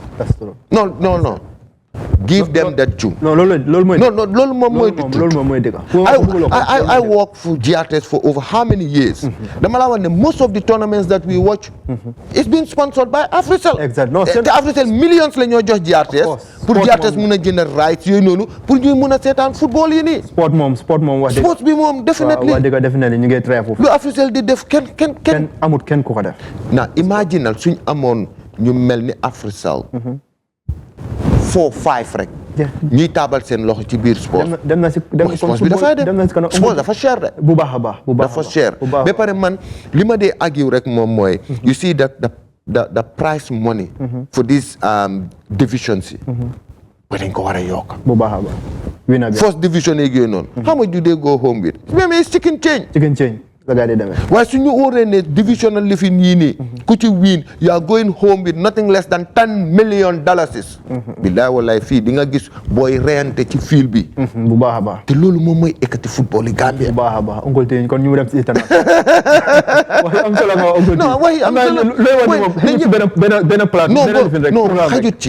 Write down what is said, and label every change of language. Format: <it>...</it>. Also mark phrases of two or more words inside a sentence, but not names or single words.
<en>That's true. No. Give them that due. No,</en> <wo>loolu mooy dëgg.</wo> <en>I work for GFF for over how many years?</en> <wo>dama la wax ne</wo> <en>most of the tournaments that we watch. it's been sponsored by Africell. Exactly.</en> <wo>te Africell millions la ñoo jox GFF. pour GFF mun a jënd rights yooyu noonu pour ñuy mun a seetaan football yi nii. sport moom wax dëgg. sports bi moom definitely. wax dëgg definitely ñu ngi try foofu. lu Africell di def kenn amut kenn ku ko def. na imaginal suñ amoon ñu mel ni Africell. 4-5 rek. ñuy taabal seen loxo ci biir sport. dem na si sport bi dafay dem sport dafa cher de. bu baax a baax dafa cher ba pare man li ma dee argue rek moom mooy.</wo> <en>you see that the prize money. for these divisions</en> <wo>yi. ba dañ ko war a yokk. bu baax a baax.</wo> <en>first division</en> <wo>yeeg yooyu noonu.</wo> <en>how much do they go home with.</en> <fr>même chicken change.</fr> <wo>waaye su ñu óoree ne divisional lifin yii nii ku ci</wo> <en>win you are going home with nothing less than $10 million.</en> <wo>billaay wallaay fii di nga gis booy reyante ci fiil bi. bu baax a baax. te loolu moom mooy ekkati football yi Gambia. bu baax a baax Uncle T kon ñu dem ci internet. waxi am solo nga Uncle T. non waxi am solo dañu ci benn plate. non xajut ci</wo>